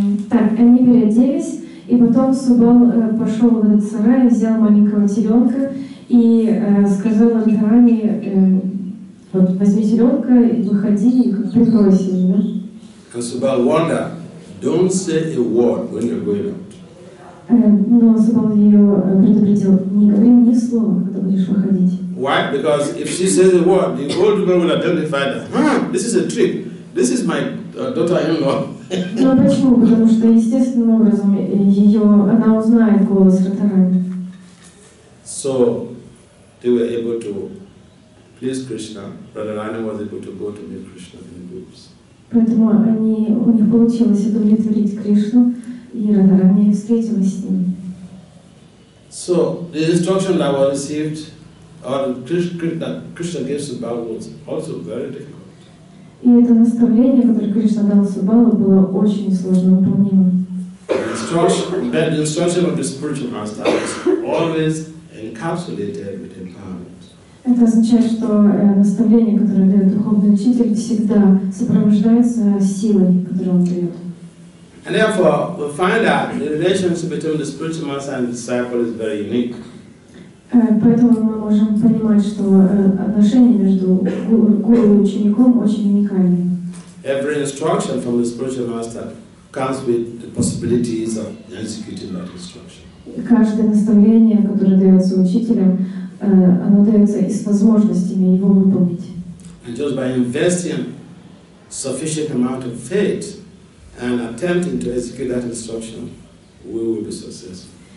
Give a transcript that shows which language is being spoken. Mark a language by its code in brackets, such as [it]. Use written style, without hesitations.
[ru] Так, они переоделись, и потом Субал пошел в этот сарай, взял маленького теленка и сказал Радхарани, вот возьми теленка, выходи и прикройся его. [en] And Subal warned, don't say a word when you're going out. [ru] Но Субал ее предупредил, не говори ни слова, когда будешь выходить. [en] Why? Because if she says a word, the old woman will identify that, this is a trick. This is my daughter-in-law. [ru] Ну почему? Потому что естественным образом она узнает голос Радхарани. [en] So they were able to please Krishna. Radharani was able to go to meet Krishna in groups. [ru] Поэтому у них получилось удовлетворить Кришну, и Радхарани встретилась с ним. [en] So the instruction that was received, or that Krishna gave to Subal was also very difficult. [ru] И это наставление, которое Кришна дал Субалу, было очень сложно выполнимым. [en] The instruction of the spiritual master is always encapsulated with empowerment. [ru] Это означает, что наставление, которое дает духовный учитель, всегда сопровождается силой, которую он дает. [en] And therefore, we find that the relationship between the spiritual master and the disciple is very unique. [ru] Поэтому мы можем понимать, что отношения между гуру и учеником очень уникальны. [en] Every instruction from the spiritual master comes with the possibilities of executing that instruction. [ru] Каждое наставление, которое дается учителям, оно дается и с возможностями его выполнить. [en] And just by investing sufficient amount of faith and attempting to execute that instruction, we will be successful.